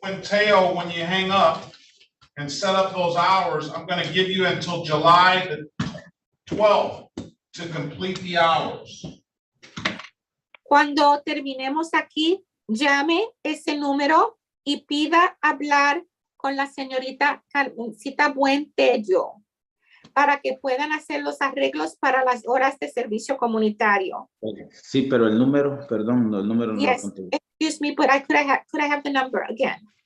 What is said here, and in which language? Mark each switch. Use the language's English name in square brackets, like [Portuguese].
[English] Quinteo when you hang up and set up those hours. I'm going to give you until July the 12th to complete the hours. [Spanish] Cuando terminemos aquí, llame ese número y pida hablar con la señorita Carmencita Buentello para que puedan hacer los arreglos para las horas de servicio comunitario. Sí, pero el número, perdón, el número no lo [English] Yes, [Spanish] conté. [English] excuse me, but could I have the number again?